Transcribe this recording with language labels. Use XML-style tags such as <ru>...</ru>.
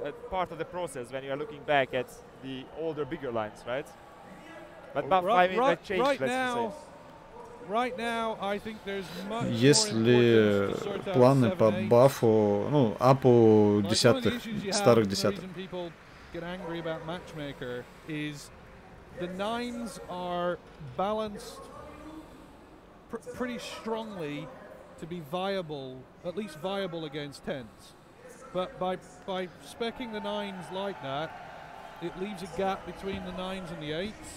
<en>Part of the process when you are looking back at the older, bigger lines, right? But right now, I think there's much</en> <ru>Есть ли планы по бафу, ну, апу десятых, старых десятых?</ru> <en>Get angry about Matchmaker is the 9s are balanced pretty strongly to be viable, at least viable against 10s. But by speccing the 9s like that, it leaves a gap between the 9s and the 8s.</en>